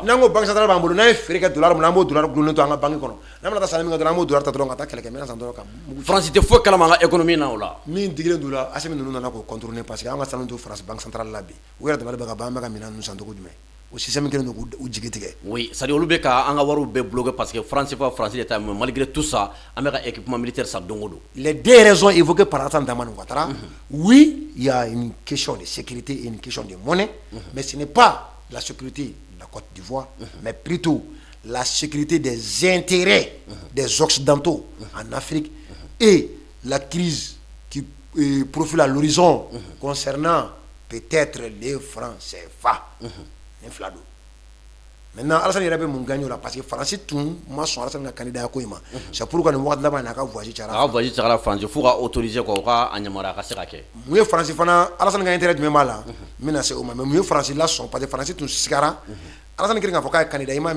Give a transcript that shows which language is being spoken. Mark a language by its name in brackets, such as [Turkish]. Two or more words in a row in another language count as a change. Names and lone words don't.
[Bambara] n'an ko [French] banque centrale [Bambara] b'an bolo n'an ye feere kɛ dollar mun na an b'o dollar gulonnen to an ka banque kɔnɔ n'an bɛna taa sanni min kɛ dɔrɔn an b'o dollar ta dɔrɔn ka taa kɛlɛkɛ minɛn san dɔrɔn ka France tɛ foyi kalama an ka économie na o la min digilen d'o la Assimi ninnu nana k'o contourner [French] parce que [Bambara] an ka sanu to France [French] banque centrale [Bambara] la bi u yɛrɛ dabali bɛ ka ban an bɛ ka minɛn ninnu san cogo jumɛn o système kelen don k'u jigi tigɛ [French] oui c'est à dire [Bambara] olu bɛ ka an ka wariw bɛɛ [French] bloquer parce que [Bambara] France de ta [French] mais malgré tout ça [Bambara] an bɛ ka [French] équipement militaire [Bambara] san don o don [French] les deux raisons évoquées par Alassane Dramane Ouattara oui il y a une question de sécurité et une question de monnaie mais ce n'est pas la sécurité de la Côte d'Ivoire mais plutôt la sécurité des intérêts des Occidentaux en Afrique et la crise qui profile à l'horizon concernant peut-être les francs CFA. Maintenant, [Bambara] Alassane yɛrɛ bɛ mun gagner o la [French] parce que [Bambara] France tun ma sɔn Alassane ka candidat ko in ma [French] c'est pourquoi [Bambara] nin waati laban in na a ka voyage cayara. A ka voyage cayara France fo ka [French] autoriser quoi [Bambara] o ka a yamaruya a ka se ka kɛ. Mun ye France fana Alassane ka intérêt jumɛn b'a la n bɛna se o ma mais mun ye France lasɔn [French] parce que [Bambara] France tun sigara Alassane kelen k'a fɔ k'a ye candidat i m'a mɛn